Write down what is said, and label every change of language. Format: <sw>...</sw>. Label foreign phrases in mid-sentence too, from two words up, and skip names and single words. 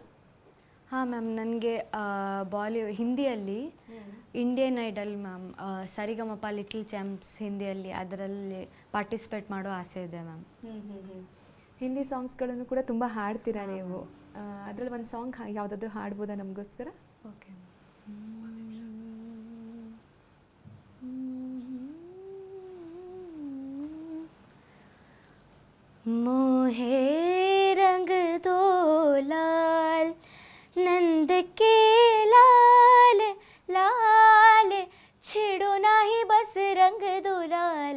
<kn>ಹಾಂ ಮ್ಯಾಮ್, ನನಗೆ ಹಿಂದಿಯಲ್ಲಿ ಇಂಡಿಯನ್ ಐಡಲ್ ಮ್ಯಾಮ್, ಸರಿಗಮಪ ಲಿಟಲ್ ಚಾಂಪ್ಸ್ ಹಿಂದಿಯಲ್ಲಿ ಅದರಲ್ಲಿ ಪಾರ್ಟಿಸಿಪೇಟ್ ಮಾಡೋ ಆಸೆ ಇದೆ ಮ್ಯಾಮ್. ಹಿಂದಿ ಸಾಂಗ್ಸ್ಗಳನ್ನು ಕೂಡ ತುಂಬ ಹಾಡ್ತೀರಾ ನೀವು. ಅದರಲ್ಲಿ ಒಂದು ಸಾಂಗ್ ಯಾವುದಾದ್ರೂ ಹಾಡ್ಬೋದಾ ನಮಗೋಸ್ಕರ? ಓಕೆ.</kn> <hi>मोहे रंग दो लाल नंद के लाल लाल छेड़ो नाही बस रंग दो लाल</hi>